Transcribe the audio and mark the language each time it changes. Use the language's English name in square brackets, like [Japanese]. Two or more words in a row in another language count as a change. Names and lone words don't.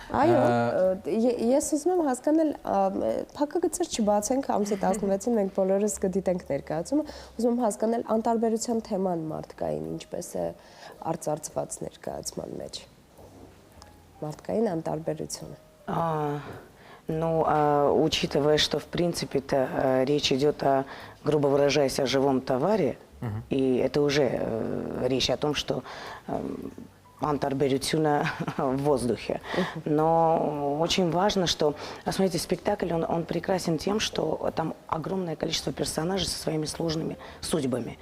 [Armenian] Այո, ես ուզում եմ հասկանալ, փակագծեր չբացենք, ամսի 16-ին մենք բոլորս կդիտենք ներկայացումը, ուզում եմ հասկանալ անտարբերության թեման մարդկային ինչպես է արծարծված ներկայացման մեջ։ Մարդկային անտարբերությունը։ [Russian] Ну, учитывая, что в принципе-то речь идет о, грубо выражаясь, о живом товаре, и это уже речь о том, что антарберютюна в воздухе. Но очень важно, что, смотрите, спектакль, он прекрасен тем, что там огромное количество персонажей со своими сложными судьбами.